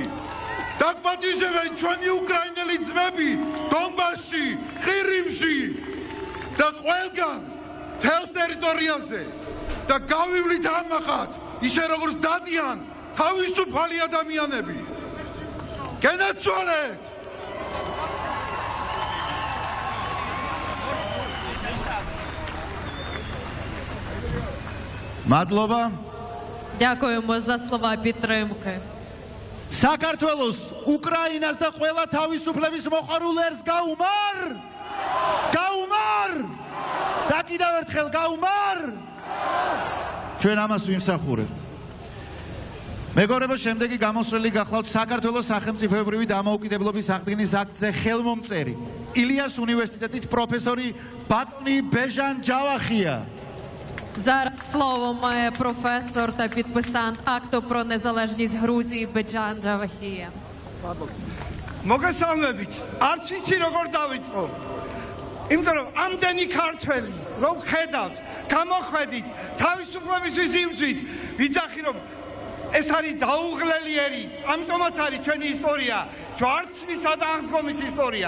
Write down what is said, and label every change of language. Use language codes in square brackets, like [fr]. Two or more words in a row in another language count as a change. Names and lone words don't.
[ka] დაგვატიჟებენ ჩვენი უკრაინელი ძმები დონბასში, ყირიმში და ყველგან მთელს ტერიტორიაზე და გავივლით ამაყად ისე როგორც დადიან თავისუფალი ადამიანები. გენაცვალეთ! მადლობა. [uk] Дякуємо за слова підтримки. [ka] საქართველოს, უკრაინას და ყველა თავისუფლების მოყვარულ ერს გაუმარ! გაუმარ! და კიდევ ერთხელ გაუმარ! ჩვენ ამას ვიმსახურებთ. მეგობრებო, შემდეგი გამოსვლელი გახლავთ საქართველოს სახელმწიფოებრივი დამოუკიდებლობის აღდგენის აქტზე ხელმომწერი ილიას უნივერსიტეტის პროფესორი ბატონი ბეჟან ჯავახია. [uk] Зараз слово має професор та підписант акту про незалежність Грузії Беджан Джавахія. [ka] მოგესალმებით. არც ვიცი როგორ დავიწყო. იმიტომ რომ ამდენი ქართველი რომ ხედავთ, გამოხედით, თავისუფლებისთვის იბრძვით, ვიძახი რომ ეს არის დაუღლელი ერი, ამიტომაც არის ჩვენი ისტორია, ჯვარცმისა და აღდგომის ისტორია.